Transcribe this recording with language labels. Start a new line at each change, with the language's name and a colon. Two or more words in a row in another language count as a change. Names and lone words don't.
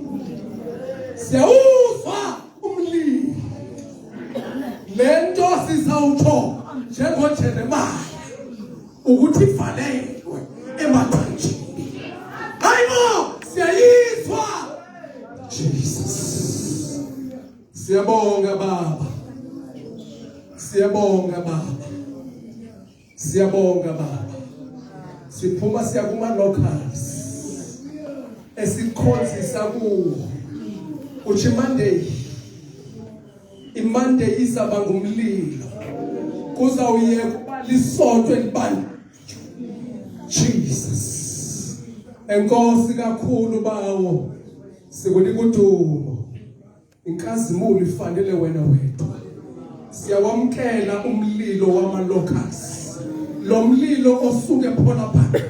Zulu: Siyawuzwa umlilo. Lento sizawutho njengoJeremiah ukuthi ivalelwe emathanjeni. Hayibo siyayizwa. Jesus. Siyabonga Baba. Siyabonga Baba. Siyabonga baba. Siphuma siya kuma locals. Esikhonzisa kuwo. Uthi Monday. IMonday izaba ngumlilo. Kuzawuyeka lisonto elibanda. Jesus.
Xhosa: Enkosi kakhulu bawo.
Zulu: Sikunika udumo. Inkazimulo ifanele wena wedwa. Siyawamkela umlilo wama-locals.
Xhosa: Lo mlilo osuke phona pha.